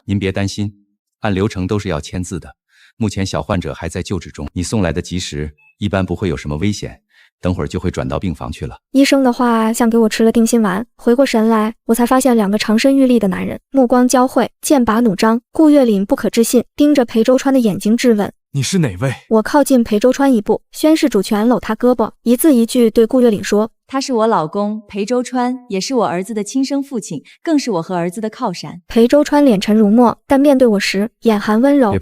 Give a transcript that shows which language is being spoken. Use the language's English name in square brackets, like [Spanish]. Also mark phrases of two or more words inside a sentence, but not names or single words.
[Chinese] 您別擔心，按流程都是要簽字的。目前小患者還在救治中，你送來的及時，一般不會有什麼危險，等會兒就會轉到病房去了。” 醫生的話像給我吃了定心丸，回過神來，我才發現兩個長身玉立的男人，目光交匯，劍拔弩張。顧月嶺不可置信，盯着裴周川的眼睛質問：“ 你是哪位？” 我靠近裴周川一步，宣誓主權，摟他胳膊，一字一句對顧月嶺說：“ 他是我老公裴周川，也是我兒子的親生父親，更是我和兒子的靠山。” 裴周川臉沉如墨，但面對我時眼含溫柔。“